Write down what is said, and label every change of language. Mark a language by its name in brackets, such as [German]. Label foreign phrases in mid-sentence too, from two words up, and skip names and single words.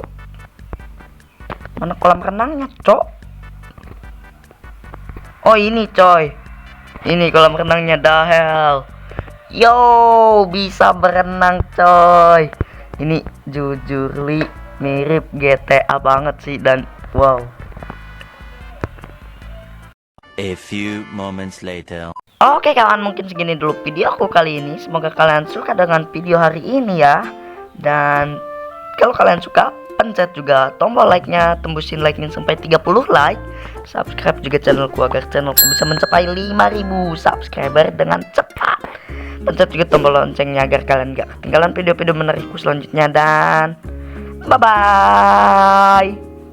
[Indonesian] Mana kolam renangnya, cok? Oh, ini coy. Ini kolam renangnya, dahel. Yo, bisa berenang, coy. Ini jujur li mirip GTA banget sih, dan wow. [English] A few moments later. [Indonesian] Oke kawan, mungkin segini dulu video aku kali ini. Semoga kalian suka dengan video hari ini ya. Dan kalau kalian suka, pencet juga tombol like-nya, tembusin like-nya sampai 30 like. Subscribe juga channelku agar channelku bisa mencapai 5.000 subscriber dengan cepat. Pencet juga tombol loncengnya agar kalian gak ketinggalan video-video menarikku selanjutnya. Dan bye-bye.